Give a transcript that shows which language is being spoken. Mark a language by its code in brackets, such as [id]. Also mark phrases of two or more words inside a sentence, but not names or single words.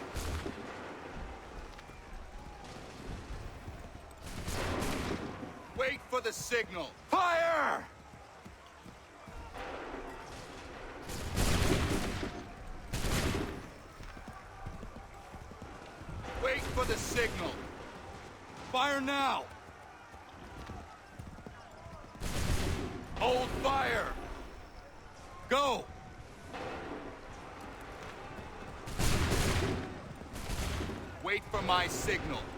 [en] Wait for the signal. Fire! Wait for the signal. Fire now! Hold fire! Go! Wait for my signal.